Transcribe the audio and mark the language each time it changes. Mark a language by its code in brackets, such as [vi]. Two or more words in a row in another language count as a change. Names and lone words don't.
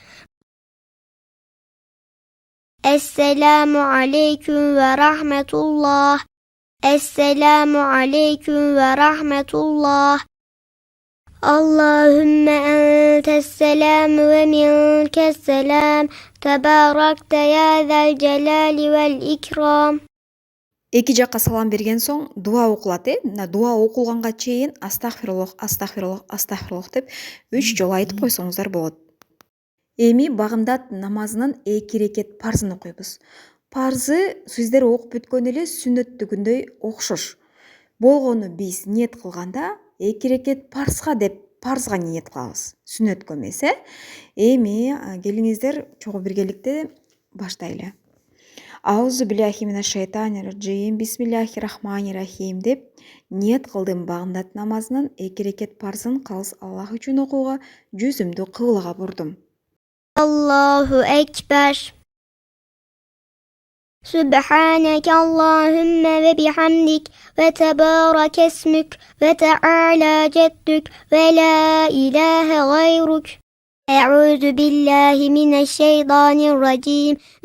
[ar] السلام عليكم ورحمة الله السلام عليكم ورحمة الله اللهم أنت السلام ومنك السلام تباركت يا ذا الجلال والإكرام. [ky] Эки жакка салам берген соң дуа окулат. Мына дуа окулганга чейин [ar] أستغفر الله أستغفر الله أستغفر الله [ky] деп 3 жолу айтып койсоңуздар болот. Эми багымдат намазынын 2 рекет парзын окуйбуз. Парзы сиздер окуп бүткөн эле сүннөттүгүндөй окшош. Болгону биз ниет кылганда 2 рекет парзга деп парзга ниет кылабыз. Сүннөткө эмес, Эми келиңиздер чогуу биргеликте баштайлы. [ar] أعوذ بالله من الشيطان الرجيم بسم الله الرحمن الرحيم [ky] деп ниет кылдым багымдат намазынын 2 рекет парзын калыс Аллах үчүн окууга жүзүмдү кыблага бурдум. [ar] الله أكبر. سبحانك اللهم وبحمدك وتبارك اسمك وتعالى جدك ولا إله غيرك. أعوذ بالله من الشيطان الرجيم.